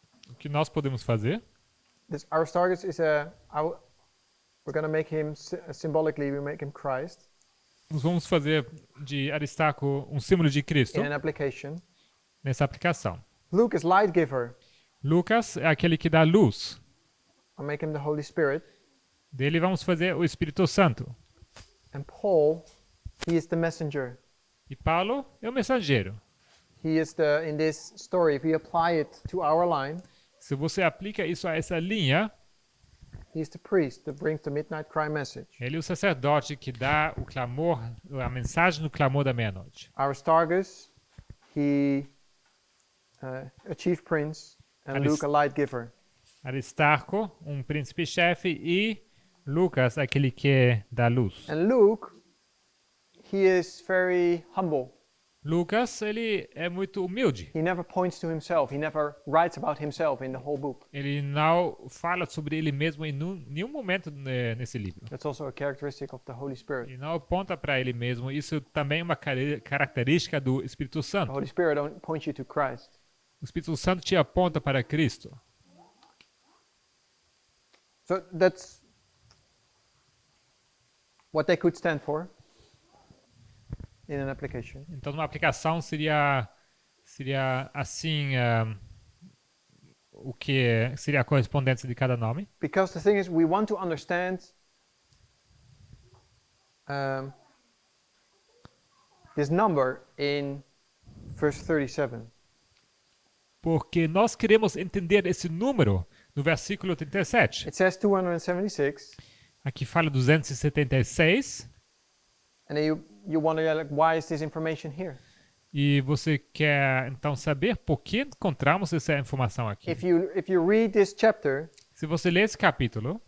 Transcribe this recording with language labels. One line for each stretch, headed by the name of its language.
Portuguese: O que nós podemos fazer?
English: This Aristarchus is we're going to make him symbolically. We make him Christ
Portuguese: Nós vamos fazer de Aristarco um símbolo de Cristo
English: in an application.
Portuguese: nessa aplicação.
English: Luke is light giver.
Portuguese: Lucas é aquele que dá luz.
English: I'll make him the Holy Spirit.
Portuguese: Dele vamos fazer o Espírito Santo.
English: And Paul, he is the messenger.
Portuguese: E Paulo é o mensageiro.
English: He is in this story, if we apply it to our line,
Portuguese: Se você aplica isso a essa linha,
English: he is the priest that brings the midnight cry message.
Portuguese: ele é o sacerdote que dá o clamor, a mensagem do clamor da meia-noite.
English: Aristarchus, he a chief prince, and Luke a light giver.
Portuguese: Aristarco, um príncipe-chefe, e Lucas, aquele que dá luz.
English: And Luke, he is very humble.
Portuguese: Lucas, ele é muito humilde.
English: He never points to himself. He never writes about himself in the whole book.
Portuguese: Ele não fala sobre ele mesmo em nenhum momento nesse livro.
English: That's also a characteristic of the Holy Spirit.
Portuguese: Ele não aponta para ele mesmo. Isso também é uma característica do Espírito
English: The
Portuguese: Santo.
English: Holy Spirit don't point you to Christ.
Portuguese: O Espírito Santo te aponta para Cristo.
English: So that's what they could stand for in an application.
Portuguese: Então, numa aplicação seria assim, o que seria a correspondência de cada nome.
English: Because the thing is, we want to understand this number in verse 37.
Portuguese: Porque nós queremos entender esse número no versículo 37.
English: It says 276,
Portuguese: Aqui fala 276.
English: and then you wonder, like, why is this information here?
Portuguese: E você quer então saber por que encontramos essa informação aqui.
English: If you read this chapter,
Portuguese: Se você ler esse capítulo,